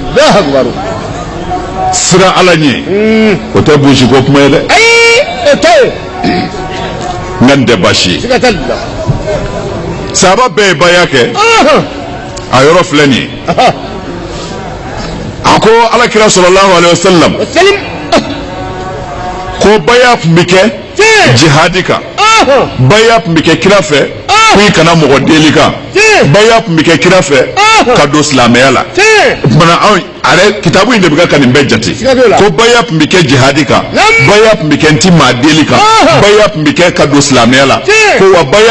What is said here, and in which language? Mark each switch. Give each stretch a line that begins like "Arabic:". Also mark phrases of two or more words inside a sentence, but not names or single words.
Bambara: sira ala ɲɛ o tɛ bosi ko kuma ye dɛ nka n tɛ baasi ye sahaba bɛɛ ye baya kɛ a yɔrɔ filɛ nin ye a ko alakira
Arabic: صلى الله عليه وسلم
Bambara: ko baya tun bɛ kɛ jihadi kan baya tun bɛ kɛ kira fɛ ko i kana mɔgɔ deli kan baya tun bɛ kɛ kira fɛ ka don silamɛya la o kumana anw ale kitabu in de bɛ ka nin bɛɛ jate ko baya tun bɛ kɛ jihadi kan baya tun bɛ kɛ n ti maa deli kan baya tun bɛ kɛ ka don silamɛya la ko wa baya